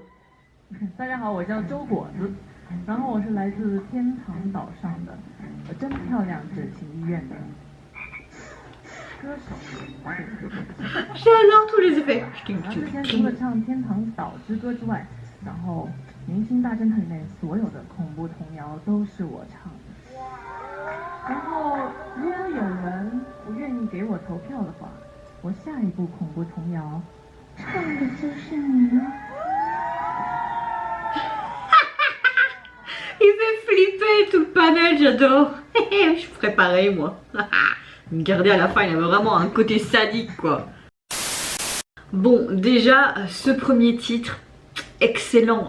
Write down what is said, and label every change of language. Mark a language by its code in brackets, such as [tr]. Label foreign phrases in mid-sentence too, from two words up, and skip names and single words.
[zh] 大家好，我叫周果子，然后我是来自天堂岛上的，真漂亮是情医院的歌手。 [fr] J'adore tous les effets. [zh] 然后之前除了唱《天堂岛之歌》之外，然后《明星大侦探》里面所有的恐怖童谣都是我唱的。然后如果有人不愿意给我投票的话，我下一部恐怖童谣唱的就是你了。 [fr] Il fait flipper tout le panel, j'adore. Je ferais pareil moi. Me garder à la fin, il avait vraiment un côté sadique quoi. Bon, déjà, ce premier titre, excellent.